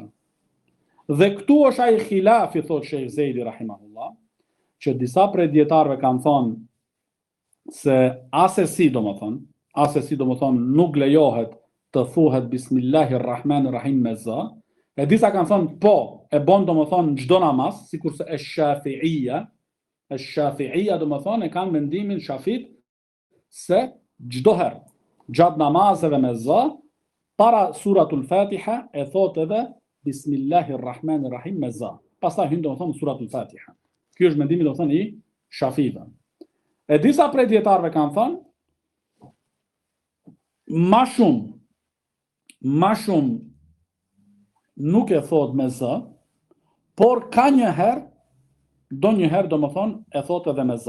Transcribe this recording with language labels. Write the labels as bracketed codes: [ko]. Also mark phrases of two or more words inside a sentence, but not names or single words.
[sq] Dhe këtu është ai khilafi, thotë Sheikh Zeidi rahimahullah, që disa prej dietarëve kanë thonë se asesi domethënë nuk lejohet të thuhet Bismillahirrahmanirrahim me za. E disa kanë thonë po, e bën domethënë çdo namaz, sikurse Shafi'ia domethënë e kanë mendimin Shafit se çdo herë gjatë namazeve me za, para suratul Fatiha e thotë edhe Bismillahirrahmanirrahim me za. Pastaj hyn domethënë suratul Fatiha. Ky është mendimi domethënë i Shafive. E disa prej dietarëve kanë thonë ma shumë nuk e thot me zë, por ka do njëherë domethënë e thot edhe me zë.